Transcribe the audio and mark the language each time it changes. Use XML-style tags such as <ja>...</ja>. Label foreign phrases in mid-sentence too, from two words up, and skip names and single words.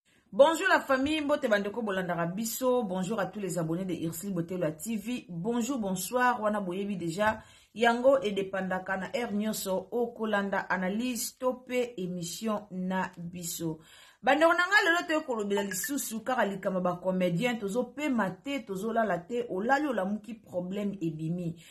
<fr>Bonjour la famille,</fr> <ln>mbote bandeko bolandaka biso.</ln> <fr>Bonjour à tous les abonnés de Irsil Botelwa T V. Bonjour, bonsoir,</fr> <ln>wana boyebi déjà. Yango edepandaka na air nyonso okolanda analyse to pe émission na biso. Bandeko na nga lelo toye kolobela lisusu kaka likambo ba comédien tozopema te, tozolala te, olali olamuki problème ebimi.</ln>